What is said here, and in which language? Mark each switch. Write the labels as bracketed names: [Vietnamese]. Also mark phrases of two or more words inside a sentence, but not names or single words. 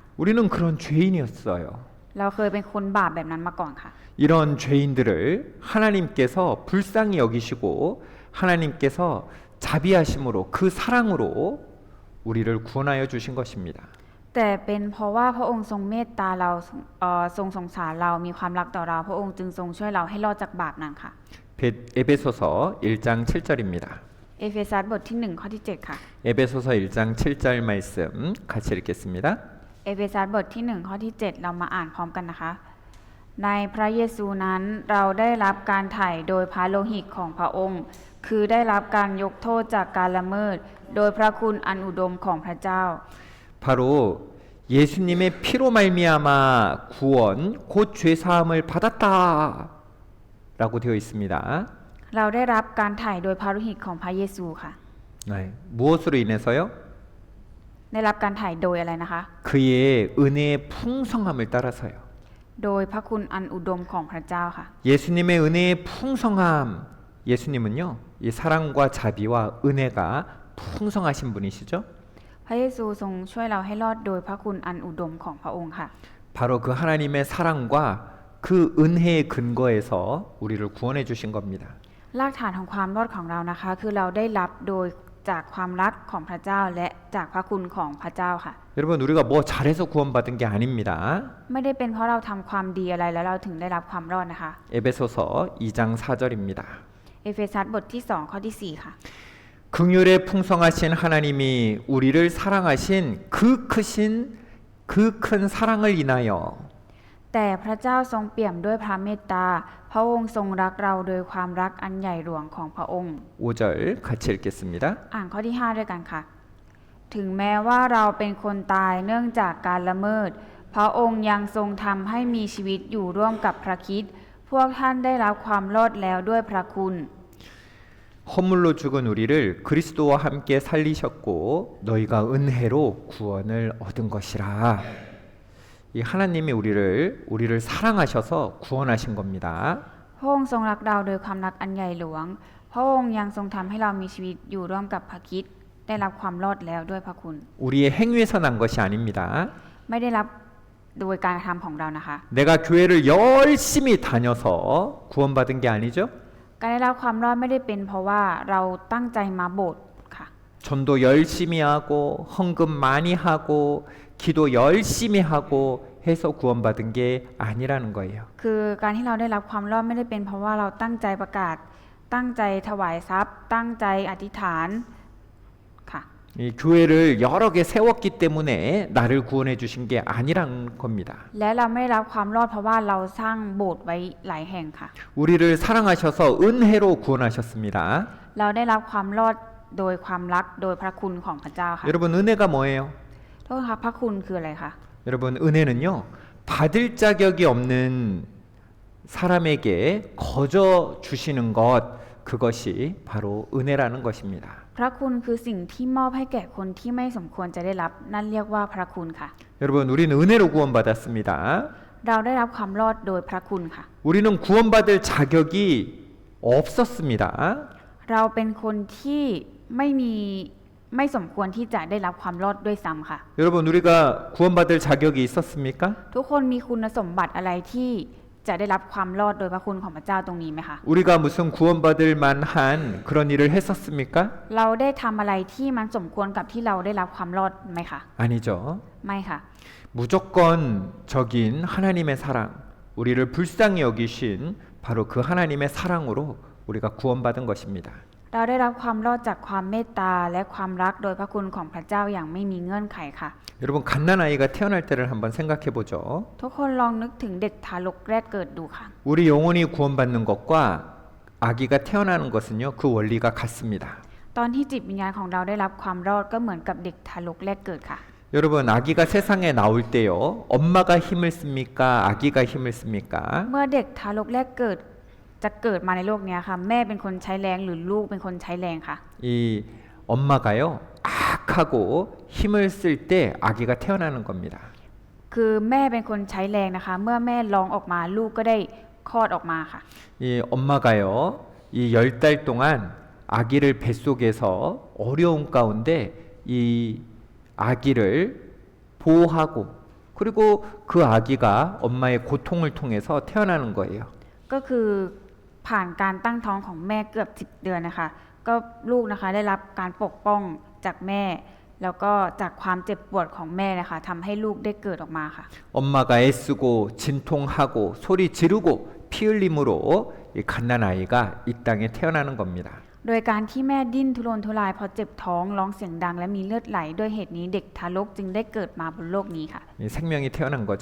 [Korean] 우리는 그런 죄인이었어요. [Thai] เราเคยเป็นคนบาปแบบนั้นมาก่อนค่ะ [Korean] 이런 죄인들을 하나님께서 불쌍히 여기시고 하나님께서 자비하심으로 그 사랑으로 우리를 구원하여 주신 것입니다. [Thai] แต่เป็นเพราะว่าพระองค์ทรงเมตตาเราทรงสงสารเรามีความรักต่อเราพระองค์จึงทรงช่วยเราให้รอดจากบาปนั้นค่ะ [Korean] 에베소서 1장 7절입니다. [Thai] เอเฟซัสบทที่1ข้อที่7ค่ะ [Korean] 에베소서 1장 7절 말씀 같이 읽겠습니다. [Thai] เอเฟซัสบทที่1ข้อที่7เรามาอ่านพร้อมกันนะคะ ในพระเยซูนั้นเราได้รับการไถ่โดยพระโลหิตของพระองค์ คือได้รับการยกโทษจากการละเมิดโดยพระคุณอันอุดมของพระเจ้า [Korean] 바로 예수님의 피로 말미암아 구원 곧 죄사함을 받았다라고 되어 있습니다. [Thai] เราได้รับการไถ่โดยพระโลหิตของพระเยซูค่ะ [Korean] 네, 무엇으로 인해서요? [Thai] ได้รับการไถ่โดยอะไรนะคะ [Korean] 그의 은혜의 풍성함을 따라서요. [Thai] โดยพระคุณอันอุดมของพระเจ้าค่ะ [Korean] 예수님의 은혜의 풍성함. 예수님은요, 이 사랑과 자비와 은혜가 풍성하신 분이시죠. [Thai] พระเยซูทรงช่วยเราให้รอดโดยพระคุณอันอุดมของพระองค์ค่ะ [Korean] 바로 그 하나님의 사랑과 그 은혜의 근거에서 우리를 구원해 주신 겁니다. [Thai] รากฐานของความรอดของเรานะคะ คือเราได้รับโดยจากความรักของพระเจ้าและจากพระคุณของพระเจ้าค่ะ [Korean] 여러분 우리가 뭐 잘해서 구원받은 게 아닙니다. [Thai] ไม่ได้เป็นเพราะเราทำความดีอะไรแล้วเราถึงได้รับความรอดนะคะ [Korean] 에베소서 2장 4절입니다. [Thai] เอเฟซัสบทที่2ข้อที่4ค่ะ [Korean] 긍휼에 풍성하신 하나님이 우리를 사랑하신 그 큰 사랑을 인하여 [Thai] แต่แต่พระเจ้าทรงเปี่ยมด้วยพระเมตตาพระองค์ทรงรักเราโดยความรักอันใหญ่หลวงของพระองค์ [Korean] 5절 같이 읽겠습니다. [Thai] อ่านข้อที่ 5 ด้วยกันค่ะ ถึงแม้ว่าเราเป็นคนตายเนื่องจากการละเมิด พระองค์ยังทรงทำให้มีชีวิตอยู่ร่วมกับพระคริสต์พวกท่านได้รับความรอดแล้วด้วยพระคุณ [Korean] 허물로 죽은 우리를 그리스도와 함께 살리셨고 너희가 은혜로 구원을 얻은 것이라. 이 하나님이 우리를 사랑하셔서 구원하신 겁니다. [Thai] พระองค์ทรงรักเราโดยความรักอันใหญ่หลวง พระองค์ยังทรงทำให้เรามีชีวิตอยู่ร่วมกับพระคริสต์ได้รับความรอดแล้วด้วยพระคุณ [Korean] 우리의 행위에서 난 것이 아닙니다. [Thai] ไม่ได้รับโดยการกระทำของเรานะคะ [Korean] 내가 교회를 열심히 다녀서 구원받은 게 아니죠. [Thai] การได้รับความรอดไม่ได้เป็นเพราะว่าเราตั้งใจมาโบสถ์ค่ะ [Korean] 전도 열심히 하고 헌금 많이 하고 기도 열심히 하고 해서 구원받은 게 아니라는 거예요. [Thai] คือการที่เราได้รับความรอดไม่ได้เป็นเพราะว่าเราตั้งใจประกาศ ตั้งใจถวายทรัพย์ ตั้งใจอธิษฐานค่ะ [Korean] 이 교회를 여러 개 세웠기 때문에 나를 구원해 주신 게 아니란 겁니다. [Thai] และเราไม่ได้รับความรอดเพราะว่าเราสร้างโบสถ์ไว้หลายแห่งค่ะ [Korean] 우리를 사랑하셔서 은혜로 구원하셨습니다. [Thai] เราได้รับความรอดโดยความรักโดยพระคุณของพระเจ้าค่ะ [Korean] 여러분 은혜가 뭐예요? [Thai] โทษค่ะพระคุณคืออะไรคะ [Korean] 여러분 은혜는요 받을 자격이 없는 사람에게 거저 주시는 것 그것이 바로 은혜라는 것입니다. [Thai] พระคุณคือสิ่งที่มอบให้แก่คนที่ไม่สมควรจะได้รับนั่นเรียกว่าพระคุณค่ะ [Korean] 여러분 우리는 은혜로 구원받았습니다. [Thai] เราได้รับความรอดโดยพระคุณค่ะ [Korean] 우리는 구원받을 자격이 없었습니다. [Thai] เราเป็นคนที่ไม่สมควรที่จะได้รับความรอดด้วยซ้ำค่ะ [Korean] 여러분 우리가 구원받을 자격이 있었습니까? [Thai] ทุกคนมีคุณสมบัติอะไรที่จะได้รับความรอดโดยพระคุณของพระเจ้าตรงนี้ไหมคะ [Korean] 우리가 무슨 구원받을 만한 그런 일을 했었습니까? [Thai] เราได้ทำอะไรที่มันสมควรกับที่เราได้รับความรอดไหมคะ [Korean] 아니죠. [Thai] ไม่ค่ะ [Korean] 무조건적인 하나님의 사랑, 우리를 불쌍히 여기신 바로 그 하나님의 사랑으로 우리가 구원받은 것입니다. [Thai] เราได้รับความรอดจากความเมตตาและความรักโดยพระคุณของพระเจ้าอย่างไม่มีเงื่อนไขค่ะ [Korean] 여러분 갓난아이가 태어날 때를 한번 생각해 보죠. [Thai] ทุกคนลองนึกถึงเด็กทารกแรกเกิดดูค่ะ [Korean] 우리 영혼이 구원받는 것과 아기가 태어나는 것은요 그 원리가 같습니다. [Thai] ตอนที่จิตวิญญาณของเราได้รับความรอดก็เหมือนกับเด็กทารกแรกเกิดค่ะ [Korean] 여러분 아기가 세상에 나올 때요 엄마가 힘을 씁니까 아기가 힘을 씁니까? [Thai] เมื่อเด็กทารกแรกเกิดจะเกิดมาในโลกนี้ค่ะ แม่เป็นคนใช้แรงหรือลูกเป็นคนใช้แรงค่ะ [Korean] 이 엄마가요 악하고 힘을 쓸 때 아기가 태어나는 겁니다. [Thai] คือแม่เป็นคนใช้แรงนะคะ เมื่อแม่ร้องออกมาลูกก็ได้คลอดออกมาค่ะ [Korean] 이 엄마가요 이 10달 동안 아기를 뱃속에서 어려운 가운데 이 아기를 보호하고 그리고 그 아기가 엄마의 고통을 통해서 태어나는 거예요. [Thai] ก็คือผ่านการตั้งท้องของแม่เกือบ10 เดือนนะคะ ก็ลูกนะคะได้รับการปกป้องจากแม่ แล้วก็จากความเจ็บปวดของแม่นะคะทำให้ลูกได้เกิดออกมาค่ะ [Korean] 엄마가 애쓰고 진통하고 소리 지르고 피 흘림으로 이 갓난아이가 이 땅에 태어나는 겁니다. [Thai] โดยการที่แม่ดิ้นทุรนทุรายเพราะเจ็บท้องร้องเสียงดังและมีเลือดไหลด้วยเหตุนี้เด็กทารกจึงได้เกิดมาบนโลกนี้ค่ะ [Korean] 이 생명이 태어난 거죠.